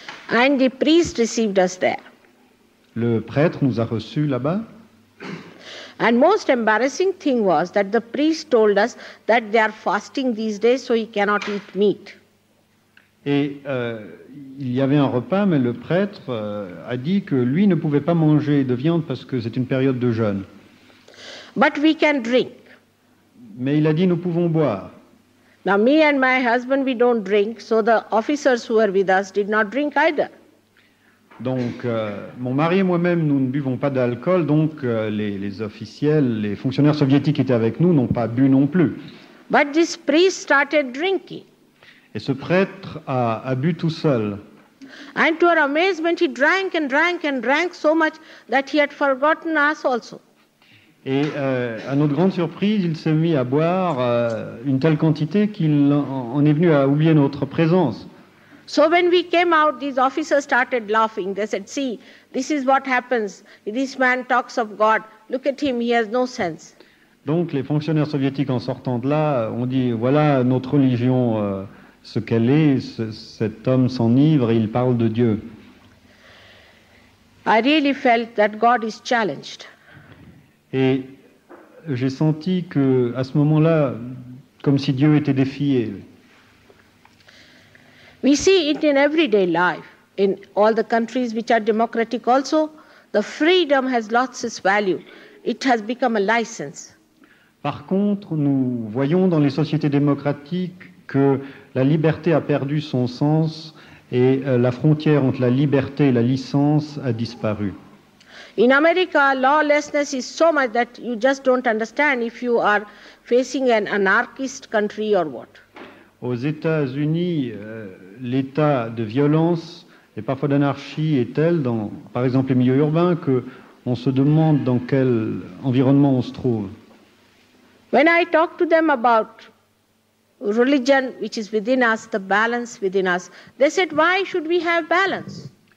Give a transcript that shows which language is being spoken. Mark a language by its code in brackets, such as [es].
[en] And the priest received us there. [fr] Le prêtre nous a reçus là-bas. [en] And most embarrassing thing was that the priest told us that they are fasting these days, so he cannot eat meat. [fr] Et il y avait un repas, mais le prêtre a dit que lui ne pouvait pas manger de viande parce que c'est une période de jeûne. [en] But we can drink. [fr] Mais il a dit nous pouvons boire. [en] Now me and my husband, we don't drink, so the officers who were with us did not drink either. [fr] Donc mon mari et moi-même, nous ne buvons pas d'alcool, donc les officiels, les fonctionnaires soviétiques qui étaient avec nous n'ont pas bu non plus. [en] But this priest started drinking. [fr] Et ce prêtre a bu tout seul. [en] And to our amazement, he drank and drank and drank so much that he had forgotten us also. [fr] Et à notre grande surprise, il s'est mis à boire une telle quantité qu'il en est venu à oublier notre présence. [en] So when we came out, these officers started laughing. They said, see, this is what happens. This man talks of God. Look at him, he has no sense. [fr] Donc les fonctionnaires soviétiques, en sortant de là, ont dit, voilà notre religion, ce qu'elle est, cet homme s'enivre et il parle de Dieu. [en] I really felt that God is challenged. [fr] Et j'ai senti que, à ce moment-là, comme si Dieu était défié. [en] We see it in everyday life. In all the countries which are democratic also, the freedom has lost its value. It has become a license. [fr] Par contre, nous voyons dans les sociétés démocratiques que la liberté a perdu son sens et la frontière entre la liberté et la licence a disparu. [en] In America, lawlessness is so much that you just don't understand if you are facing an anarchist country or what. [fr] Aux États-Unis, l'état de violence et parfois d'anarchie est tel, par exemple les milieux urbains, qu'on se demande dans quel environnement on se trouve. [en] When I talk to them about religion which is within us, the balance within us, they said, why should we have balance?